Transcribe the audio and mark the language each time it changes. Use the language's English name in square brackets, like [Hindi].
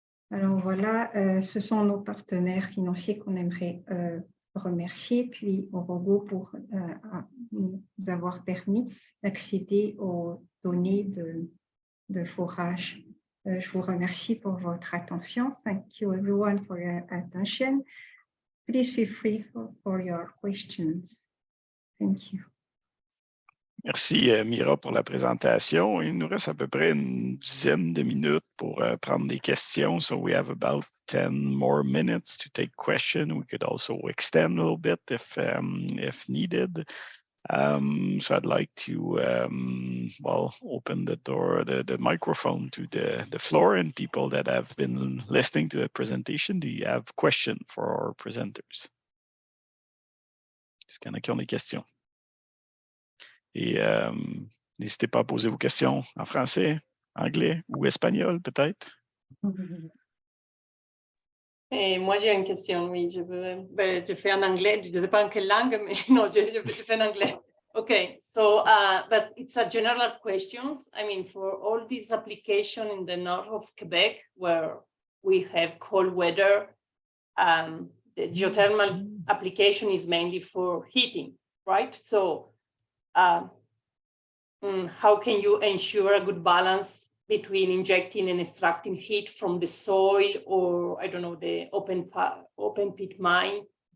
[French] Alors voilà, ce sont nos partenaires financiers qu'on aimerait remercier, puis au robot pour nous avoir permis d'accéder aux données de forage. Je vous remercie pour votre attention. [English] Thank you everyone for your attention. please feel free for your questions. Thank you. [French] Merci Mira pour la présentation. Il nous reste à peu près une dizaine de minutes pour prendre des questions. [English] So we have about 10 more minutes to take questions. We could also extend a little bit if needed. So I'd like to, well, open the door, the microphone to the floor, and people that have been listening to the presentation, do you have questions for our presenters? [French] Est-ce qu'il y en a qui ont des questions? Et n'hésitez pas à poser vos questions en français, anglais ou espagnol peut-être. Moi, j'ai une question, oui. Je fais en anglais. Je ne sais pas en quelle langue, mais non, je fais en anglais. [English] Okay, so, but it's a general question. I mean, for all these applications in the north of Quebec, where we have cold weather, the geothermal application is mainly for heating, right? So, how can you ensure a good balance between injecting and extracting heat from the soil, or I don't know, the open pit mine?